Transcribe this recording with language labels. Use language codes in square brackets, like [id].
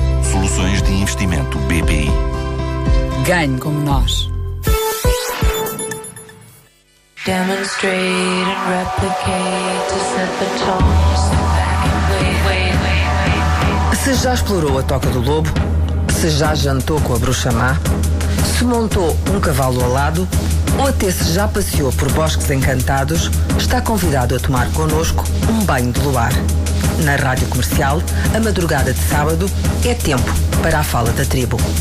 [pt] Soluções de investimento BPI. Ganhe como nós. [en] Demonstrate and replicate to set the tone. Sit back and wait. [pt] Se já explorou a toca do lobo, se já jantou com a bruxa má, se montou um cavalo alado, ou até se já passeou por bosques encantados, está convidado a tomar connosco um banho de luar. Na Rádio Comercial, a madrugada de sábado, é tempo para a fala da tribo.